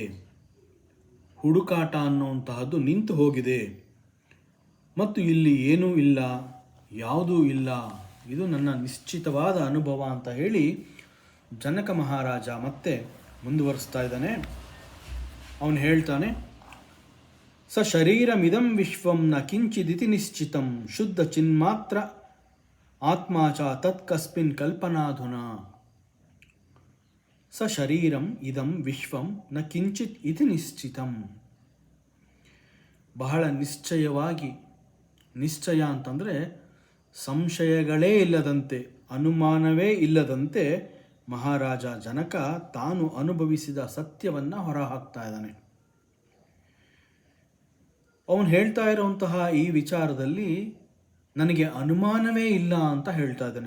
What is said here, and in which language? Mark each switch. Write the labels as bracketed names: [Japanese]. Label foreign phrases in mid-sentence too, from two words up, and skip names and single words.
[Kannada] ಹುಡುಕಾಟ ಅನ್ನುವಂತಹದ್ದು ನಿಂತು ಹೋಗಿದೆ ಮತ್ತು ಇಲ್ಲಿ ಏನೂ ಇಲ್ಲ, ಯಾವುದೂ ಇಲ್ಲ, ಇದು ನನ್ನ ನಿಶ್ಚಿತವಾದ ಅನುಭವ ಅಂತ ಹೇಳಿ ಜನಕ ಮಹಾರಾಜ ಮತ್ತೆ ಮುಂದುವರಿಸ್ತಾ ಇದ್ದಾನೆ. ಅವನು ಹೇಳ್ತಾನೆ, [Sanskrit] ಸ ಶರೀರಮಿದಂ ವಿಶ್ವಂ ನ ಕಿಂಚಿದಿತಿ ನಿಶ್ಚಿತಂ ಶುದ್ಧ ಚಿನ್ಮಾತ್ರ ಆತ್ಮ ಚ ತತ್ಕಸ್ಮಿನ್ ಕಲ್ಪನಾಧುನಾ. ಸ ಶರೀರಂ ಇದಂ ವಿಶ್ವಂ ನ ಕಿಂಚಿತ್ ಇತಿ ನಿಶ್ಚಿತಂ. [Kannada] ಬಹಳ ನಿಶ್ಚಯವಾಗಿ, ನಿಶ್ಚಯ ಅಂತಂದರೆ ಸಂಶಯಗಳೇ ಇಲ್ಲದಂತೆ, ಅನುಮಾನವೇ ಇಲ್ಲದಂತೆ ಮಹಾರಾಜ ಜನಕ ತಾನು ಅನುಭವಿಸಿದ ಸತ್ಯವನ್ನು ಹೊರಹಾಕ್ತಾ ಇದ್ದಾನೆ. ಅವನು ಹೇಳ್ತಾ ಇರುವಂತಹ ಈ ವಿಚಾರದಲ್ಲಿ ನನಗೆ ಅನುಮಾನವೇ ಇಲ್ಲ ಅಂತ ಹೇಳ್ತಾ ಇದ್ದಾನೆ.